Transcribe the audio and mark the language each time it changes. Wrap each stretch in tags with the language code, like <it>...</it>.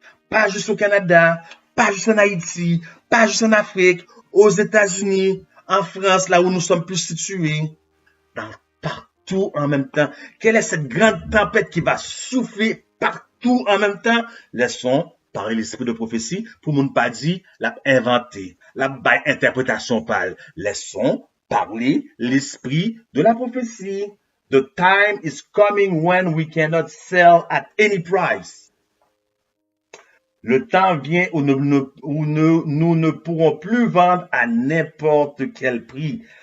<fr>Pas juste au Canada, pas juste en Haïti, pas juste en Afrique, aux États-Unis, en France, là où nous sommes plus situés, partout en même temps. Quelle est cette grande tempête qui va souffler partout en même temps? Laissons parler l'esprit de prophétie pour ne pas dire la inventer, la interprétation pâle. Laissons parler l'esprit de la prophétie.</fr> <en>The time is coming when we cannot sell at any price.</en> <fr>Le temps vient où nous ne pourrons plus vendre à n'importe quel prix.</fr>